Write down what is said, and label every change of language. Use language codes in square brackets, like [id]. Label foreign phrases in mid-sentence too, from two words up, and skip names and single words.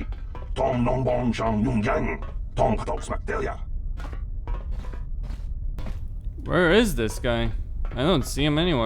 [en] Tom Nong Bong Shang Yung Yang. Tom Patok Smakdelia. Where is this guy? I don't see him anywhere.